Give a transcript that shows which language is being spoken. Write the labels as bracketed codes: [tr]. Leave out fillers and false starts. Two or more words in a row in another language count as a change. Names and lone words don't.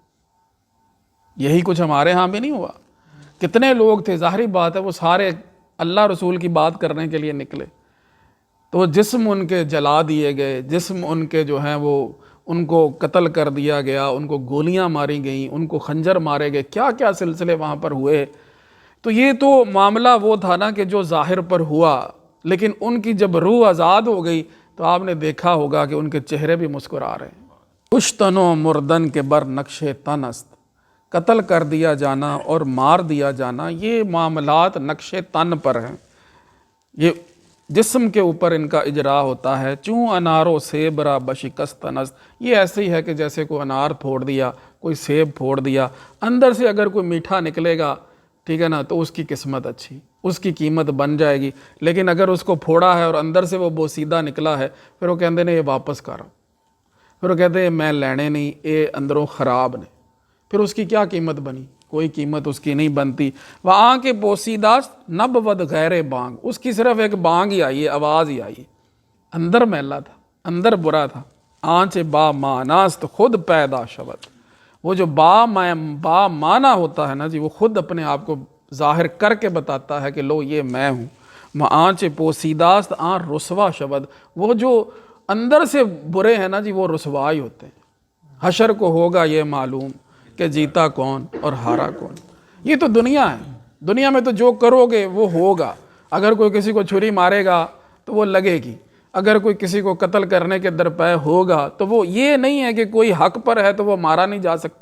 [ur] یہی کچھ ہمارے ہاں بھی نہیں ہوا. کتنے لوگ تھے، ظاہری بات ہے وہ سارے اللہ رسول کی بات کرنے کے لیے نکلے، تو جسم ان کے جلا دیے گئے، جسم ان کے جو ہیں وہ ان کو قتل کر دیا گیا، ان کو گولیاں ماری گئیں، ان کو خنجر مارے گئے، کیا کیا سلسلے وہاں پر ہوئے۔ تو یہ تو معاملہ وہ تھا نا کہ جو ظاہر پر ہوا، لیکن ان کی جب روح آزاد ہو گئی تو آپ نے دیکھا ہوگا کہ ان کے چہرے بھی مسکرا رہے ہیں۔ [fa] کشتن و مردن کے بر نقش تن است، [ur] قتل کر دیا جانا اور مار دیا جانا یہ معاملات نقش تن پر ہیں، یہ جسم کے اوپر ان کا اجرا ہوتا ہے۔ [fa] چوں انارو سیب را بشکست است، [ur] یہ ایسے ہی ہے کہ جیسے کوئی انار پھوڑ دیا، کوئی سیب پھوڑ دیا، اندر سے اگر کوئی میٹھا نکلے گا، ٹھیک ہے نا، تو اس کی قسمت اچھی، اس کی قیمت بن جائے گی۔ لیکن اگر اس کو پھوڑا ہے اور اندر سے وہ بوسیدہ نکلا ہے، پھر وہ کہتے ہیں یہ واپس کرو، پھر وہ کہتے ہیں میں لینے نہیں، یہ اندروں خراب نے، پھر اس کی کیا قیمت بنی؟ کوئی قیمت اس کی نہیں بنتی۔ [fa] وہاں کے بوسیداست نب ود غیر بانگ، [ur] اس کی صرف ایک بانگ ہی آئی ہے، آواز ہی آئی ہے، اندر میلا تھا، اندر برا تھا۔ [fa] آنچ با ماناست خود پیدا شود، [ur] وہ جو با مانا ہوتا ہے نا جی، وہ خود اپنے آپ کو ظاہر کر کے بتاتا ہے کہ لو یہ میں ہوں۔ [fa] آنچ پوسیداست آن رسوا شود، [ur] وہ جو اندر سے برے ہیں نا جی، وہ رسوا ہی ہوتے ہیں۔ حشر کو ہوگا یہ معلوم کہ جیتا کون اور ہارا کون۔ یہ تو دنیا ہے، دنیا میں تو جو کرو گے وہ ہوگا۔ اگر کوئی کسی کو چھری مارے گا تو وہ لگے گی، اگر کوئی کسی کو قتل کرنے کے درپے ہوگا تو وہ یہ نہیں ہے کہ کوئی حق پر ہے تو وہ مارا نہیں جا سکتا۔